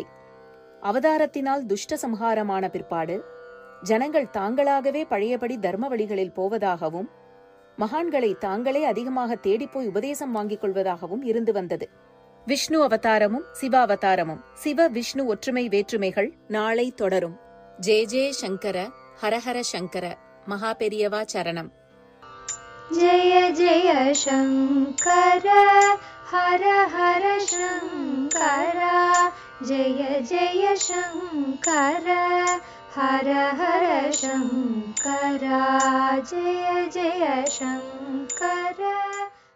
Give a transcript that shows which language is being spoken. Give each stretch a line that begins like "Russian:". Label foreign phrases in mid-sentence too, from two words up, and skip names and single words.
Tamil: அவதாரத்தினால் துஷ்ட சம்ஹாரமான பிற்பாடு ஜனங்கள் தாங்களாகவே பழையபடி தர்ம வழிகளில் போவதாகவும் மகான்களை தாங்களே அதிகமாக தேடிப்போய் உபதேசம் வாங்கிக் கொள்வதாகவும் இருந்து வந்தது. விஷ்ணு அவதாரமும் சிவ அவதாரமும், சிவ விஷ்ணு ஒற்றுமை வேற்றுமைகள் நாளை தொடரும்.
Sanskrit: जय जय शङ्कर, हरहर शङ्कर,
Tamil: மகா பெரியவா சரணம்.
Sanskrit: जय जय शंकर हर हर शंकर, जय जय शंकर हर हर शंकर, जय जय शंकर।